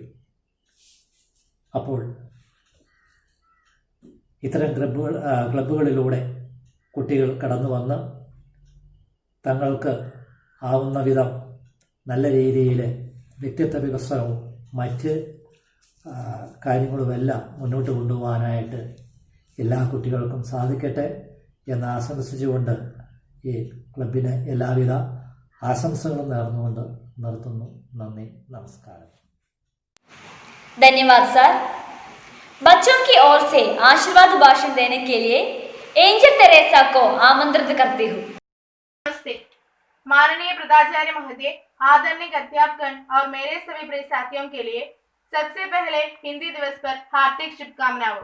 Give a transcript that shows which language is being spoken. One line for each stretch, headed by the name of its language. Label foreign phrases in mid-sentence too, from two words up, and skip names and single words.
Malayalam: അപ്പോൾ ഇത്തരം ക്ലബ്ബുകളിലൂടെ കുട്ടികൾ കടന്നു വന്ന് തങ്ങൾക്ക് ആവുന്ന വിധം നല്ല രീതിയിൽ വ്യക്തിത്വ വികസനവും മറ്റ് കാര്യങ്ങളുമെല്ലാം മുന്നോട്ട് കൊണ്ടുപോകാനായിട്ട് എല്ലാ കുട്ടികൾക്കും സാധിക്കട്ടെ എന്ന് ആശംസിച്ചുകൊണ്ട് ഈ ക്ലബിന് എല്ലാവിധ ആശംസകളും നേർന്നുകൊണ്ട് നിർത്തുന്നു. നന്ദി, നമസ്കാരം.
Hindi: धन्यवाद सर। बच्चों की ओर से आशीर्वाद भाषण देने के लिए एंजल तेरेसा को आमंत्रित करती हूँ। नमस्ते माननीय प्रधाचार्य महोदय, आदरणीय अध्यापकगण और मेरे सभी प्रिय साथियों के लिए सबसे पहले हिंदी दिवस पर हार्दिक शुभकामनाएं।